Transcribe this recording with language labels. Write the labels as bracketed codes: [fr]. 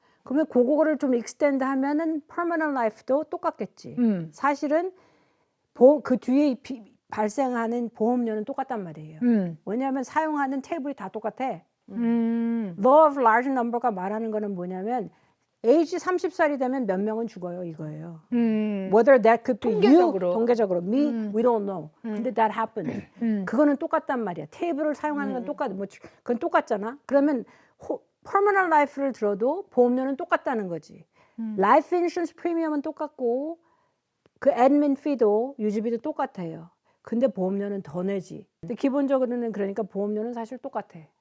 [ko] 그러면 그거를 좀 익스텐드 하면은 permanent life도 똑같겠지. 사실은 그 뒤에 발생하는 보험료는 똑같단 말이에요. 왜냐하면 사용하는 테이블이 다 똑같아. Law of large number가 말하는 거는 뭐냐면 에이지 30살이 되면 몇 명은 죽어요 이거예요. [en] Whether that could be [ko] 통계적으로 [en] me, we don't know. [ko] 근데 [en] that happened. [ko] 그거는 똑같단 말이야. 테이블을 사용하는 건 그건 똑같잖아. 그러면 permanent life를 들어도 보험료는 똑같다는 거지. Life insurance 프리미엄은 똑같고 그 admin fee도 유지비도 똑같아요. 근데 보험료는 더 내지. 근데 기본적으로는 그러니까 보험료는 사실 똑같아.